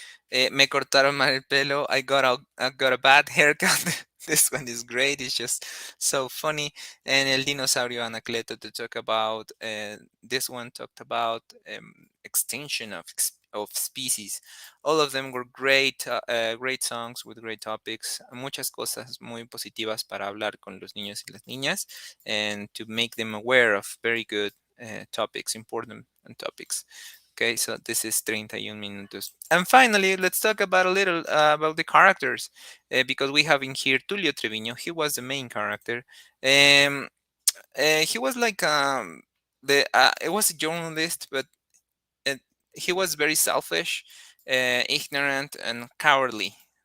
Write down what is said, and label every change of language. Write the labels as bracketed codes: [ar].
[es] Me cortaron mal el pelo. [en] I got a bad haircut. This one is great. It's just so funny. And El Dinosaurio Anacleto to talk about. This one talked about extinction of of species. All of them were great, great songs with great topics. [es] Muchas cosas muy positivas para hablar con los niños y las niñas, [en] and to make them aware of very good topics, important topics. Okay, so this is 31 minutos. And finally, let's talk about a little about the characters, because we have in here Tulio Treviño. He was the main character. Um, he was like the it was a journalist, but uh, he was very selfish, ignorant, and cowardly.